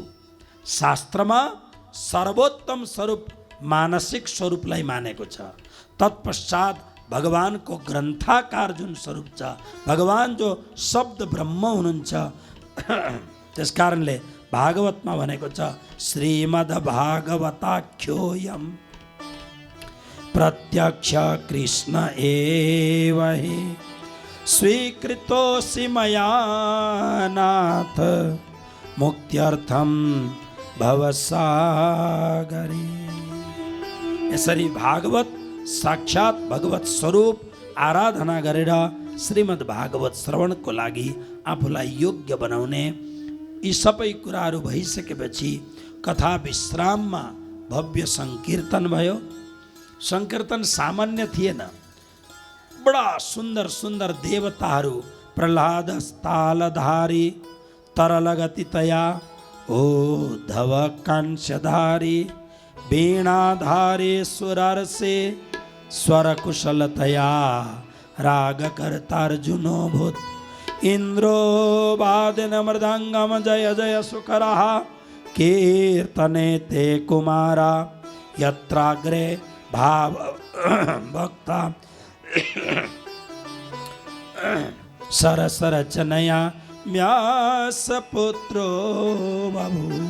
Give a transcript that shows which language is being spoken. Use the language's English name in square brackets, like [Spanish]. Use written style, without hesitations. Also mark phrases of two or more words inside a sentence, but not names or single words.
[Nepali] शास्त्रमा सर्वोत्तम स्वरूप मानसिक स्वरूपलाई मानेको छ। तत्पश्चात भगवानको ग्रन्थाकार जुन स्वरूप छ, भगवान जो शब्द ब्रह्म हुनुहुन्छ, त्यसकारणले भागवतमा भनेको छ [Sanskrit] श्रीमद् भागवताख्योऽयं प्रत्यक्ष कृष्ण एव हि स्वीकृतोऽसि मया नाथ मुक्त्यर्थं भवसागरे। [Nepali] यसरी भागवत साक्षात भगवत स्वरूप आराधना गरेर श्रीमद् भागवत श्रवणको लागि आफूलाई योग्य बनाउने यी सबै कुराहरू भइसकेपछि कथा विश्राममा भव्य सङ्कीर्तन भयो। सङ्कीर्तन सामान्य थिएन, बडा सुन्दर सुन्दर देवताहरू [Sanskrit] प्रह्लाद तालधारी तरलगतितया ओद्धव कांस्यधारी वीणाधारी सुरर्षे स्वरकुशलतया रागकर्तार्जुनोऽभूत् इंद्रो वादिन मृदंगम जय जय सुकरः कीर्तने ते कुमारा यत्राग्रे भाव भक्ता सरसरचनया व्यासपुत्रो बभूव।